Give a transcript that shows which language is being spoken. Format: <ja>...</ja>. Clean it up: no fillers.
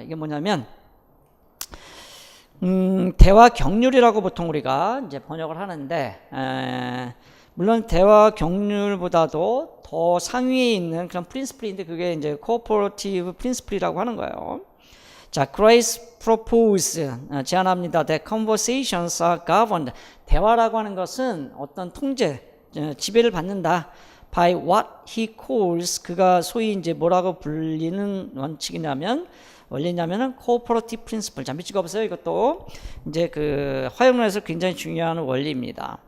<ko>이게 뭐냐면 대화 경률이라고 보통 우리가 이제 번역을 하는데 물론 대화 경률보다도 더 상위에 있는 그런 프린시플인데 그게 이제 cooperative principle이라고 하는 거예요. 자, Christ propose 제안합니다.</ko> <en>That conversations are governed.</en> <ko>대화라고 하는 것은 어떤 통제, 지배를 받는다. By what he calls 그가 소위 이제 뭐라고 불리는 원리냐면은 cooperative principle. 자, 밑줄 그어보세요. 이것도 이제 그 화형론에서 굉장히 중요한 원리입니다.</ko>